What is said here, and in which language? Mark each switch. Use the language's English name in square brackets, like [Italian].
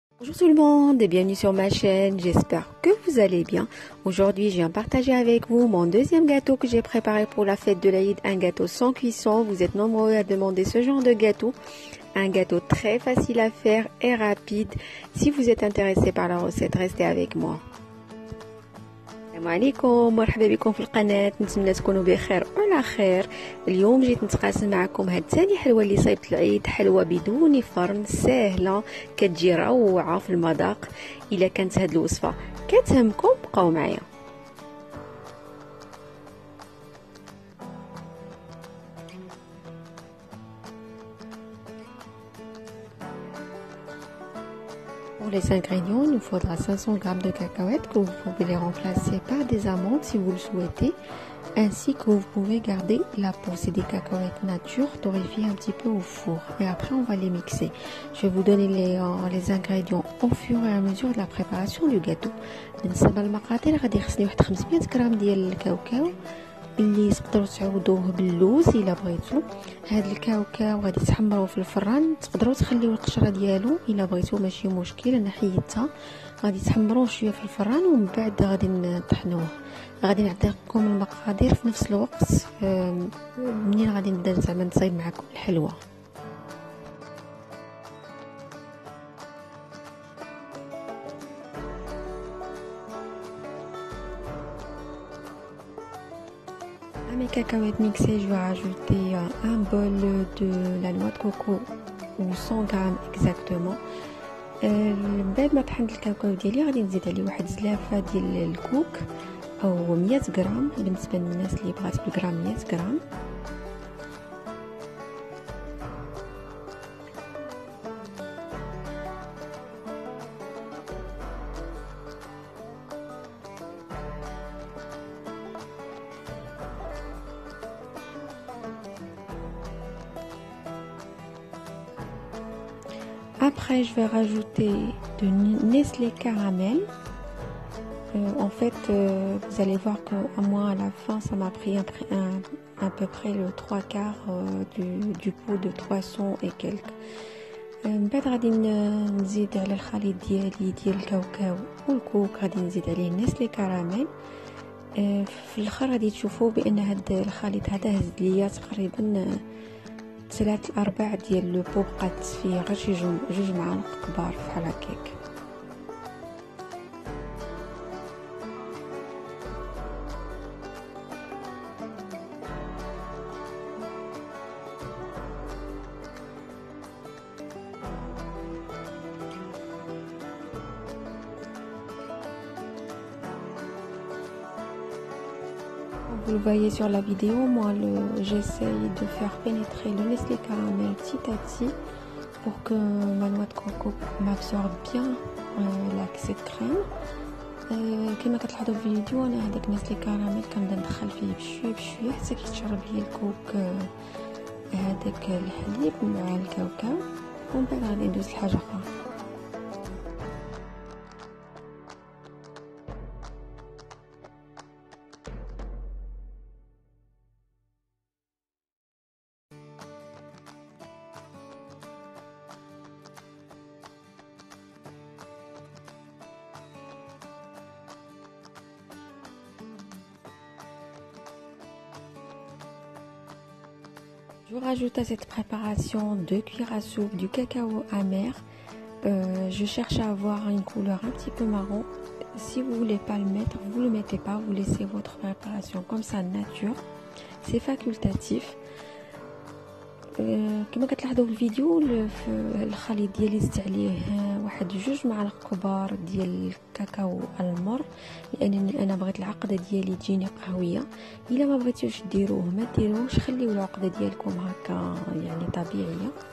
[French] Bonjour tout le monde et bienvenue sur ma chaîne, j'espère que vous allez bien. Aujourd'hui je viens partager avec vous mon deuxième gâteau que j'ai préparé pour la fête de l'Aïd, un gâteau sans cuisson. Vous êtes nombreux à demander ce genre de gâteau, un gâteau très facile à faire et rapide. Si vous êtes intéressé par la recette, restez avec moi. [Arabic] السلام عليكم، مرحبا بكم في القناة. نتمنى تكونوا بخير وعلى خير. اليوم جيت نتقاسم معكم هاد ثاني حلوه اللي صيبت العيد، حلوه بدون فرن سهله كتجي روعه في المذاق. الا كانت هاد الوصفه كتهمكم بقاو معايا. [French] Pour les ingrédients, il nous faudra 500 g de cacahuètes que vous pouvez les remplacer par des amandes si vous le souhaitez, ainsi que vous pouvez garder la peau. C'est des cacahuètes nature torréfiées un petit peu au four et après on va les mixer. Je vais vous donner les ingrédients au fur et à mesure de la préparation du gâteau. [Arabic] بالنسبة للمقادير غادي يخصني واحد 500 غرام ديال الكاوكاو اللي تقدروا تعوضوه باللوز الا بغيتو. هاد الكاوكاو غادي تحمروه في الفران، تقدروا تخليو القشره ديالو الا بغيتو ماشي مشكل، انا حيدتها. غادي تحمروه شويه في الفران ومن بعد غادي نطحنوه. غادي نعطيكم المقادير في نفس الوقت منين غادي نبدا زعما نصايب معكم الحلوه. [French] À mes cacahuètes mixées, je vais rajouter un bol de la noix de coco ou 100 grammes exactement. [Arabic] من بعد ما طحنت الكاكاو ديالي غادي نزيد عليه واحد زلافه ديال الكوك او 100 غرام بالنسبه للناس اللي بغات بالغرام 100 غرام. [French] Après, je vais rajouter de Nestlé Caramel. En fait, vous allez voir que à moi, à la fin, ça m'a pris à peu près le 3/4 du pot de 300 et quelques. [Arabic] من بعد غادي نزيد على الخليط ديالي ديال الكاوكاو والكوك، غادي نزيد عليه نسلي كراميل. في الاخر غادي تشوفوا بان هاد الخليط هذا هز ليا تقريبا 3/4 ديال لو بو، بقات فيه غير شي جوج معالق كبار بحال هكاك. [French] Vous le voyez sur la vidéo, moi j'essaye de faire pénétrer le Nestlé caramel petit à petit pour que ma noix de coco m'absorbe bien cette crème. [Arabic] كما كتلاحظوا في الفيديو انا هذاك نسلي كراميل كنبدا ندخل فيه بشويه بشويه حتى كيتشرب لي الكوك هذاك الحليب مع الكاوكاو، ومن بعد غادي ندوز لحاجه اخرى. [French] Je rajoute à cette préparation 2 cuillères à soupe du cacao amer. Je cherche à avoir une couleur un petit peu marron. Si vous voulez pas le mettre, vous le mettez pas, vous laissez votre préparation comme ça nature. C'est facultatif. [Arabic] كما كتلاحظوا في الفيديو الخليط ديالي زدت عليه واحد 2 معالق كبار ديال الكاكاو المر، لانني انا بغيت العقده ديالي تجيني قهويه. الا ما بغيتوش ديروه ما ديروش، خليو العقده ديالكم هكا يعني طبيعيه.